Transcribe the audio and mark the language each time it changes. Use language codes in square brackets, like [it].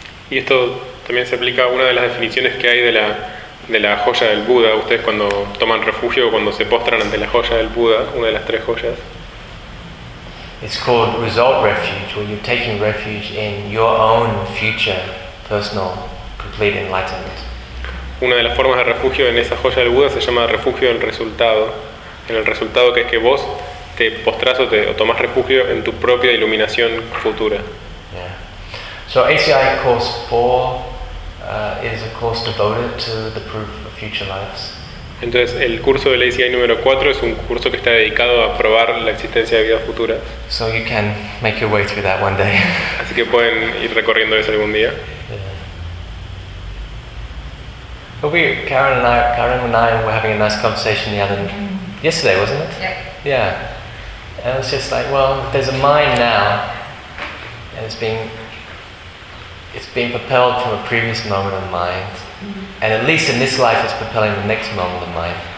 [es] Y esto también se aplica a una de las definiciones que hay de la joya del Buda. Ustedes cuando toman refugio o cuando se postran ante la joya del Buda, una de las tres joyas. [en] It's called result refuge, where you're taking refuge in your own future, personal, complete enlightenment. [es] Una de las formas de refugio en esa joya del Buda se llama refugio en el resultado. En el resultado, que es que vos te postras o tomas refugio en tu propia iluminación futura. [en] Yeah. So ACI course 4 is a course devoted to the proof of future lives. [es] Entonces el curso del ACI número 4 es un curso que está dedicado a probar la existencia de vidas futuras. [en] So you can make your way through that one day. [es] Así que pueden ir recorriendo eso algún día. [en] Yeah. But Karen and I were having a nice conversation yesterday, wasn't it? Yeah. Yeah. And it's just like, well, there's a mind now, and it's being propelled from a previous moment of mind, and at least in this life, it's propelling the next moment of mind.